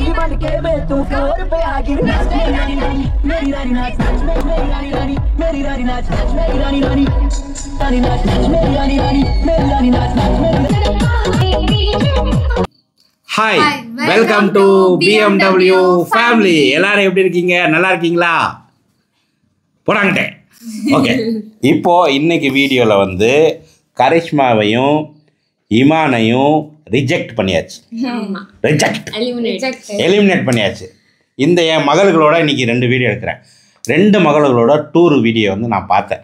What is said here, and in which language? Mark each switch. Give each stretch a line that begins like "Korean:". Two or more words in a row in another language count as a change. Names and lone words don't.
Hindi: बन के मैं तू फ्लोर पे आके नाच मेरी रानी रानी मेरी रानी नाच मेरी रानी रानी मेरी रानी नाच मेरी रानी रानी रानी नाच मेरी रानी रानी मेरी रानी नाच
English: Hi, welcome to BMW family.
Tamil: எல்லாரும் எப்படி இருக்கீங்க? நல்லா இருக்கீங்களா? போறாங்கட்டே. ஓகே. இப்போ இன்னைக்கு வீடியோல வந்து கரிஷ்மாவையும் இமானையும் ரிஜெக்ட் பண்ணியாச்சு. ஆமா. எலிமினேட் பண்ணியாச்சு. இந்த என் மகள்களோட இன்னைக்கு 2 வீடியோ எடுக்கிறேன். 2 மகள்களோட
English: tour video
Tamil: வந்து நான் பார்த்தேன்.